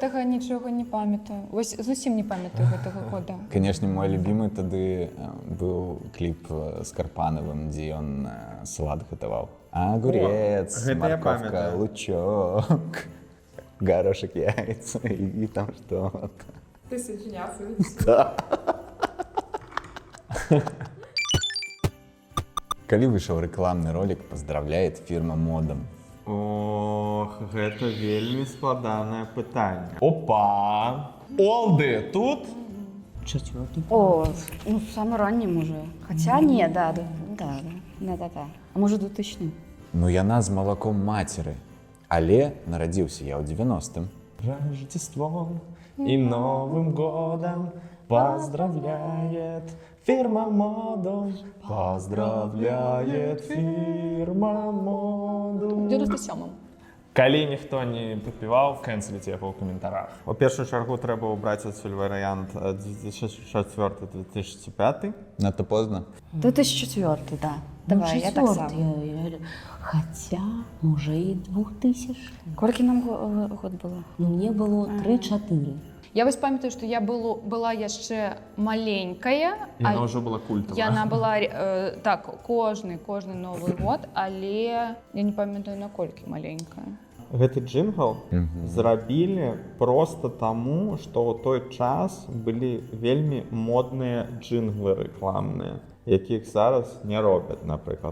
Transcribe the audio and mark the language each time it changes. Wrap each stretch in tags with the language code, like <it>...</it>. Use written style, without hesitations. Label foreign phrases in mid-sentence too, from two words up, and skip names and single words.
<be>гэтага нічога не памятаю. Вось зусім не памятаю гэтага года. Канешне, мой любімы тады быў кліп з Карпанавым, дзе ён салат гатаваў.</be> <ru>Агурец,</ru> <be>О, гэта я</be> <ru>морковка,</ru> <be>памятаю.</be> <ru>лучок, горошек, яйца і там што-то. Ты сочинял свою</ru> <be>Калі выйшаў рэкламны ролик,</be> <ru>поздравляет фірма модам.</ru> <be>Ох, гэта вельмі складанае пытанне.</be> <ru>Опа! Олды тут?</ru> <be>Чацвёрты.</be> <ru>О, ну, самый ранний уже. Хотя нет, да. А может, 2000?</ru> <be>Ну яна з малаком мацеры, але нарадзіўся я ў 90-м.</be> <ru>Рождеством и Новым годом поздравляет фирма Модум. Поздравляет фирма Модум. 97-м.</ru> <be>Калі ніхто не падпіваў, кэнселіце яго ў каментарах. У першую чаргу трэба ўбраць адсюль варыянт 2004-2005.</be> <ru>Надто поздно. 2004, да. Давай, я так сам. Хотя,</ru> <be>може, і 2000.</be> <ru>Сколько нам год было? Ну, мне было 3-4.</ru> <be>Я вось памятаю, што я была яшчэ маленькая. Яна ўжо была культавая. Яна была, так, кожны Новы год, але я не памятаю, наколькі маленькая. Гэты джингл зрабілі проста таму, што ў той час былі вельмі модныя джинглы рэкламныя, якіх зараз не робяць, напрыклад.</be>